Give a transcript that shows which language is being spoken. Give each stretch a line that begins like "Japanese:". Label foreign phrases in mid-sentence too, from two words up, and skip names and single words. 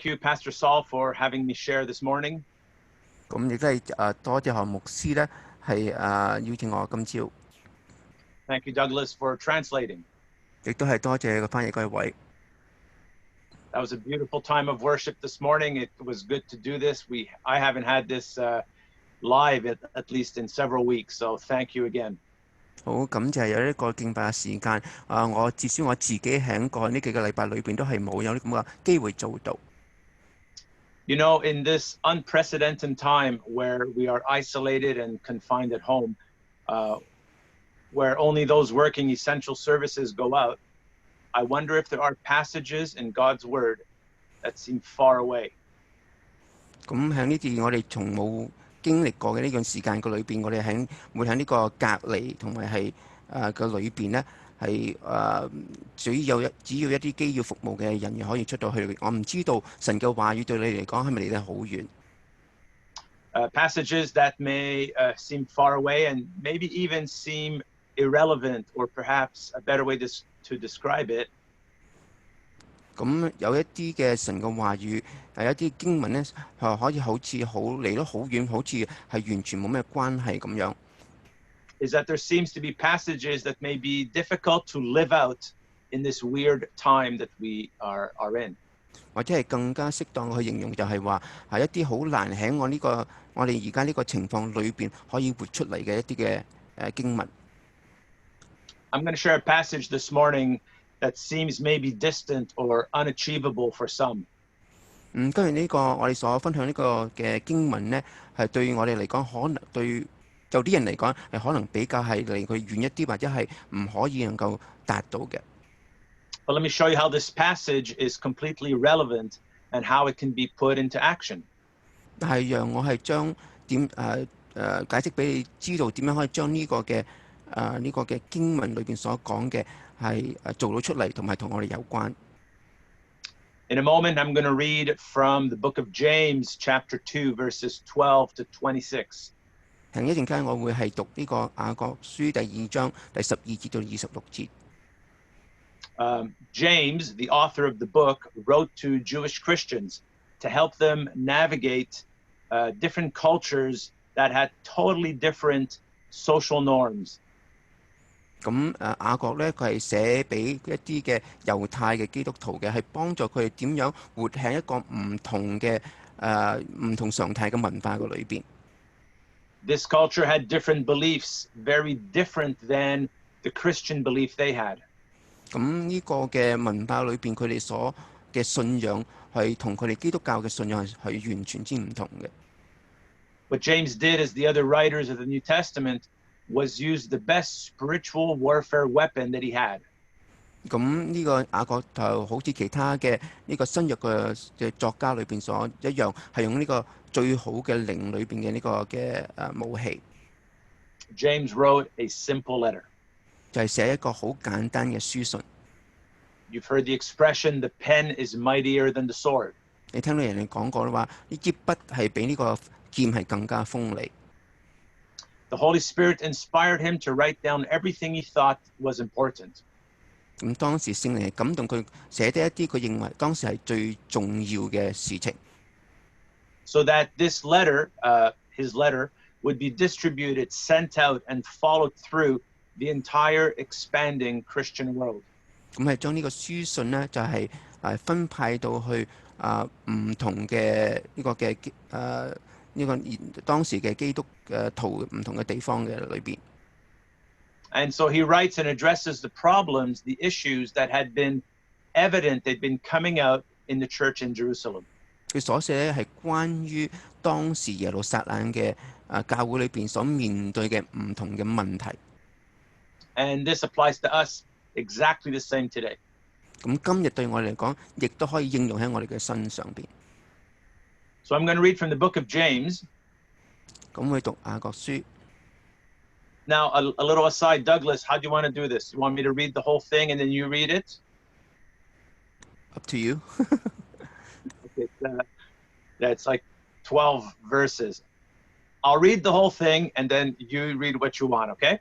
English: you, Pastor Saul, for having me share this morning.
Cantonese: 咁亦都係多謝何牧師咧，係邀請我今朝，
English: Thank you, Douglas, for translating.
Cantonese: 亦都係多謝個翻譯嗰位。
English: That was a beautiful time of worship this morning. It was good to do this. I haven't had this live at least in several weeks, so thank you again.
Cantonese: 好感謝有一個敬拜嘅時間，我至少我自己喺過去呢幾個禮拜裏邊都係冇有呢咁嘅機會做到。
English: You know, in this unprecedented time where we are isolated and confined at home, where only those working essential services go out, I wonder if there are passages in God's Word that seem far away.
Cantonese: 咁喺呢段我哋從冇經歷過嘅呢段時間個裏邊，我哋會喺呢個隔離同埋係嘅裏邊咧，係只要一啲機要服務嘅人員可以出到去。我唔知道神嘅話語對你嚟講係咪離得好遠
English: ？Passages that may seem far away and maybe even seem irrelevant, or perhaps a better way to describe it.
Cantonese: 咁有一啲嘅神嘅話語係一啲經文咧，可以好似離得好遠，好似係完全冇咩關係咁樣。
English: Is that there seems to be passages that may be difficult to live out in this weird time that we are in.
Cantonese: 或者係更加適當去形容，就係話係一啲好難喺我哋而家呢個情況裏邊可以活出嚟嘅一啲嘅經文。
English: I'm going to share a passage this morning that seems maybe distant or unachievable for some.
Cantonese: 今日呢個我哋所分享呢個嘅經文呢，係對我哋嚟講，可能對有啲人嚟講係可能比較係離佢遠一啲，或者係唔可以能夠達到嘅。
English: But let me show you how this passage is completely relevant and how it can be put into action.
Cantonese: 但係讓我係將解釋俾你知道點樣可以將呢個嘅經文裏邊所講嘅係做到出嚟，同埋同我哋有關。
English: In a moment, I'm going to read from the book of James, chapter 2, verses 12 to 26.
Cantonese: 喺一陣間，我會係讀呢個雅各書第2章第12節到26節。
English: James, the author of the book, wrote to Jewish Christians to help them navigate different cultures that had totally different social norms.
Cantonese: 咁雅各咧，佢係寫俾一啲嘅猶太嘅基督徒嘅，係幫助佢哋點樣活喺一個唔同常態嘅文化嘅裏邊。
English: This culture had different beliefs, very different than the Christian belief they had.
Cantonese: 咁呢個嘅文化裏邊，佢哋所嘅信仰係同佢哋基督教嘅信仰係完全之唔同嘅。
English: What James did, as the other writers of the New Testament, was use the best spiritual warfare weapon that he had.
Cantonese: 咁呢個雅各就好似其他嘅呢個新約嘅作家裏邊所一樣，係用呢個最好嘅靈裏邊嘅呢個嘅武器。
English: James wrote a simple letter.
Cantonese: 就係寫一個好簡單嘅書信。
English: You've heard the expression, the pen is mightier than the sword.
Cantonese: 你聽到人哋講過啦，話呢支筆係比呢個劍係更加鋒利。
English: The Holy Spirit inspired him to write down everything he thought was important.
Cantonese: 咁當時聖靈係感動佢寫低一啲佢認為當時係最重要嘅事情。
English: So that this letter, his letter, would be distributed, sent out, and followed through the entire expanding Christian world.
Cantonese: 咁係將呢個書信呢，就係分派到去唔同嘅呢個嘅呢個當時嘅基督徒唔同嘅地方嘅裏邊。
English: And so he writes and addresses the problems, the issues that had been evident, they'd been coming out in the church in Jerusalem.
Cantonese: 佢所寫係關於當時耶路撒冷嘅教會裏邊所面對嘅唔同嘅問題。
English: And this applies to us exactly the same today.
Cantonese: 咁今日對我嚟講，亦都可以應用喺我哋嘅身上邊。
English: So I'm going to read from the book of James.
Cantonese: 咁去讀雅各書。
English: Now, a little aside, Douglas, how do you want to do this? You want me to read the whole thing and then you read it? Up to you. It's like 12 verses. I'll read the whole thing and then you read what you want, okay?